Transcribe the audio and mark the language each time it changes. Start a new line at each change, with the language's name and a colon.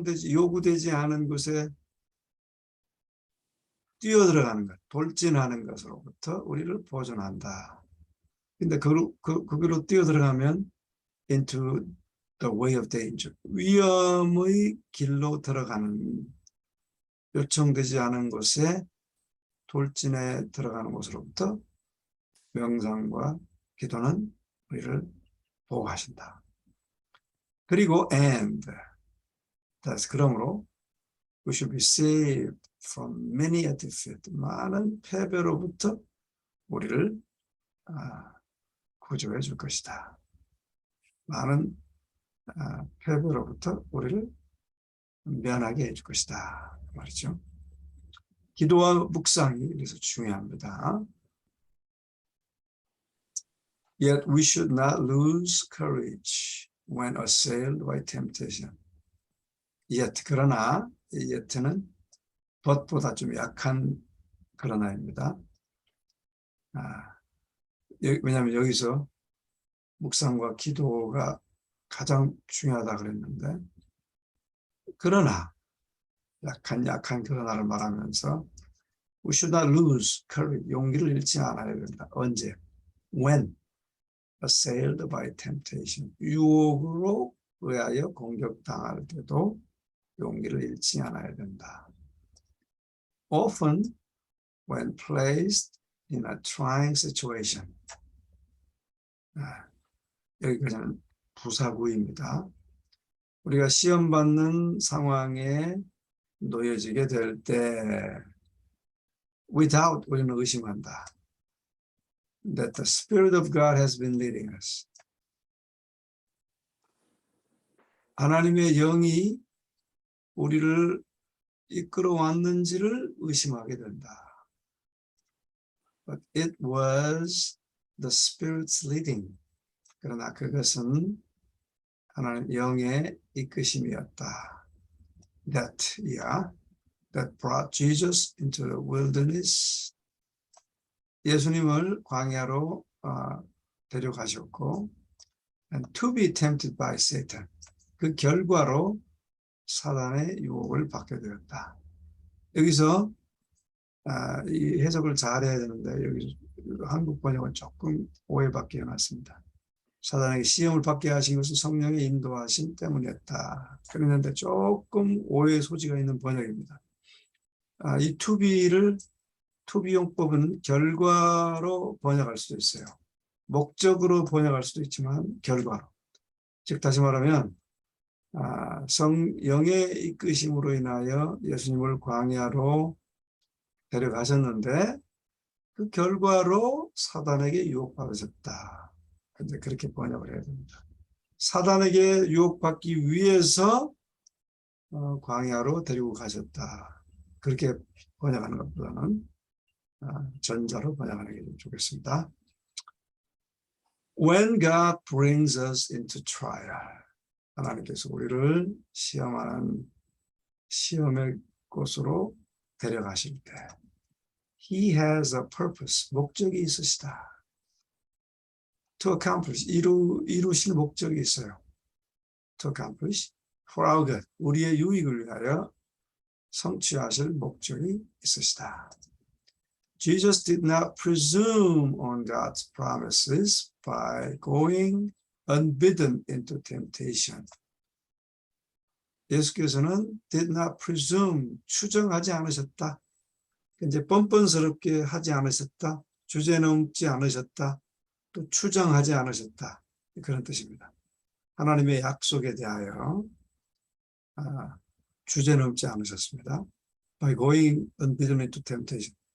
Korean: 요구되지 않은 곳에 뛰어들어가는 것, 돌진하는 것으로부터 우리를 보존한다. 근데 거기로 뛰어들어가면
English: into the way of danger.
Korean: 위험의 길로 들어가는, 요청되지 않은 곳에 돌진에 들어가는 곳으로부터 명상과 기도는 우리를 보호하신다. 그리고
English: and,
Korean: 그러므로
English: we should be saved from many a defeat.
Korean: 많은 패배로부터 우리를 구조해 줄 것이다. 많은 패배로부터 우리를 면하게 해줄 것이다. 말이죠. 기도와 묵상이 그래서 중요합니다.
English: Yet we should not lose courage when assailed by temptation.
Korean: Yet, 그러나 이 yet는 but보다 좀 약한 그러나입니다. 왜냐하면 여기서 묵상과 기도가 가장 중요하다 그랬는데, 그러나 약한 그러나를 말하면서
English: we should not lose courage,
Korean: 용기를 잃지 않아야 된다. 언제?
English: When assailed by temptation,
Korean: 유혹으로 의하여 공격당할 때도 용기를 잃지 않아야 된다.
English: Often when placed in a trying situation.
Korean: 여기까지는 부사구입니다. 우리가 시험 받는 상황에 놓여지게 될 때 without, 우리는 의심한다.
English: That the Spirit of God has been leading us.
Korean: 하나님의 영이 우리를 이끌어 왔는지를 의심하게 된다.
English: but it was the Spirit's leading.
Korean: 그러나 그것은 하나님 영의 이끄심이었다.
English: That brought Jesus into the wilderness.
Korean: 예수님을 광야로 데려가셨고,
English: and to be tempted by Satan.
Korean: 그 결과로 사단의 유혹을 받게 되었다. 여기서 이 해석을 잘 해야 되는데 여기 한국 번역은 조금 오해받게 해놨습니다. 사단에게 시험을 받게 하신 것은 성령의 인도하심 때문이었다. 그랬는데 조금 오해의 소지가 있는 번역입니다. 이 to be 용법은 결과로 번역할 수도 있어요. 목적으로 번역할 수도 있지만 결과로. 즉 다시 말하면 성령의 이끄심으로 인하여 예수님을 광야로 데려가셨는데 그 결과로 사단에게 유혹받으셨다. 근데 그렇게 번역을 해야 됩니다. 사단에게 유혹받기 위해서 광야로 데리고 가셨다. 그렇게 번역하는 것보다는 전자로 번역하는 게 좀 좋겠습니다.
English: When God brings us into trial,
Korean: 하나님께서 우리를 시험하는 시험의 곳으로 데려가실 때
English: He has a purpose,
Korean: 목적이 있으시다.
English: To accomplish,
Korean: 이루실 목적이 있어요.
English: To accomplish, for our good,
Korean: 우리의 유익을 위하여 성취하실 목적이 있으시다.
English: Jesus did not presume on God's promises by going unbidden into temptation.
Korean: 예수께서는
English: did not presume,
Korean: 추정하지 않으셨다. 이제 뻔뻔스럽게 하지 않으셨다. 주제넘지 않으셨다. 또 추정하지 않으셨다. 그런 뜻입니다. 하나님의 약속에 대하여 주제넘지 않으셨습니다.
English: By going unbidden into temptation.